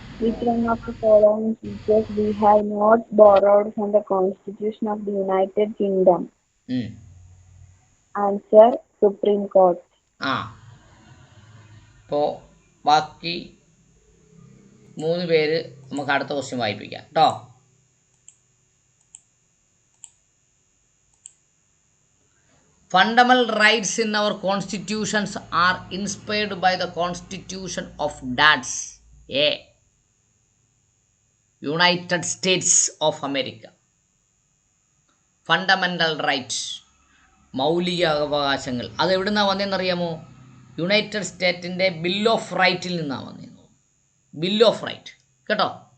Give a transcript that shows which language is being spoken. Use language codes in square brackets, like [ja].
[en] Which one of the following features we have not borrowed from the Constitution of the United Kingdom? Um. Answer: Supreme Court. [ml] ആ അപ്പോൾ ബാക്കി 3 പേര് നമുക്ക് അടുത്ത ക്വസ്റ്റ്യൻ വായിപ്പിക്കാം കേട്ടോ. [en] Fundamental rights in our constitutions are inspired by the Constitution of DATS. A. United States of America. [ml] Fundamental right, മൗലിക അവകാശങ്ങൾ, അത് എവിടെ നിന്നാണ് വന്നതെന്നറിയാമോ? യുണൈറ്റഡ് സ്റ്റേറ്റിൻ്റെ ബിൽ ഓഫ് റൈറ്റിൽ നിന്നാണ് വന്നത്. ബിൽ ഓഫ് റൈറ്റ് കേട്ടോ.